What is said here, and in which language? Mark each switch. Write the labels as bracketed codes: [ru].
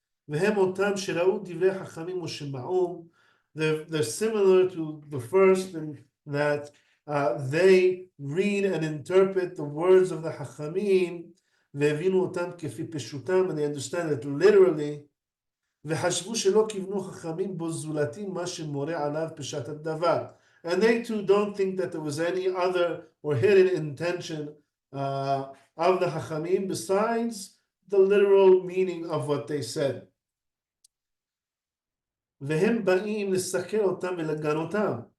[he] Vehem Otam Shirau Divrei Hachamim Ushema'um. [en] They're similar to the first in that they read and interpret the words of the Hachamim, [he] Ve'evinu Otam Kefi Peshutam, [en] and they understand it literally. [he] וחשבו שלא כיוונו חכמים בו זולתי מה שמורה עליו פשט הדבר. [en] And they too don't think that there was any other or hidden intention of the Hachamim besides the literal meaning of what they said. [he] והם באים לסכל אותם ולגנותם.